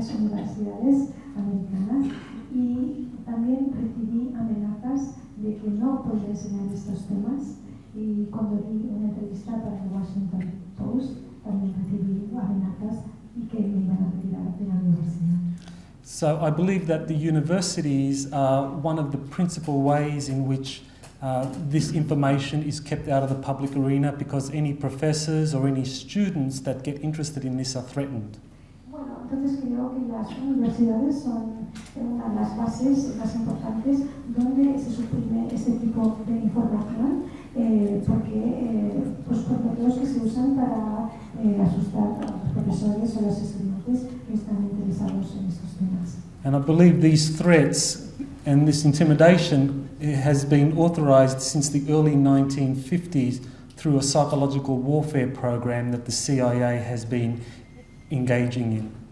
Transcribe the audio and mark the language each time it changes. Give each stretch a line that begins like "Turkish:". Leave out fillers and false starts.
Spanish: varias universidades americanas y también recibí amenazas de que no podía enseñar estos temas y cuando di una entrevista para el Washington Post también recibí amenazas y que me iban a retirar de la universidad.
English: So I believe that the universities are one of the principal ways in which this information is kept out of the public arena because any professors or any students that get interested in this are threatened.
Spanish: Bueno, entonces creo que las universidades son una de las bases más importantes donde se suprime este tipo de información porque pues por métodos que se usan para asustar a los profesores o los estudiantes que están interesados en estos temas.
English: And I believe these threats and this intimidation has been authorized since the early 1950s through a psychological warfare program that the CIA has been engaging in.